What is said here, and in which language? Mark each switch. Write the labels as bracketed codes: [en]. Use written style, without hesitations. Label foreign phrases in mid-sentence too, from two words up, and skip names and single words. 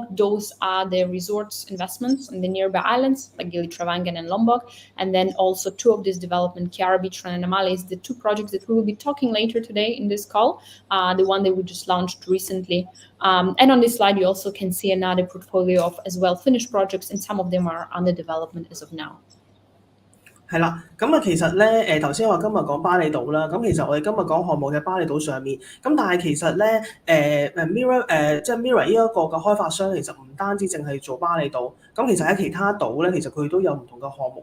[en] Those are the resorts investments in the nearby islands like Gili Travangan and Lombok. And then also two of these developments, Kiara Beach and Namale, is the two projects that we will be talking later today in this call, the one that we just launched recently. And on this slide, you also can see another portfolio of as well finished projects, and some of them are under development as of now. [yue] 係啦，咁其實咧頭先我今日講巴厘島啦，咁其實我哋今日講項目嘅巴厘島上面，咁但係其實咧Mirror 即係 Mirror 呢一個嘅開發商其實唔單止淨係做巴厘島，咁其實喺其他島咧，其實佢都有唔同嘅項目。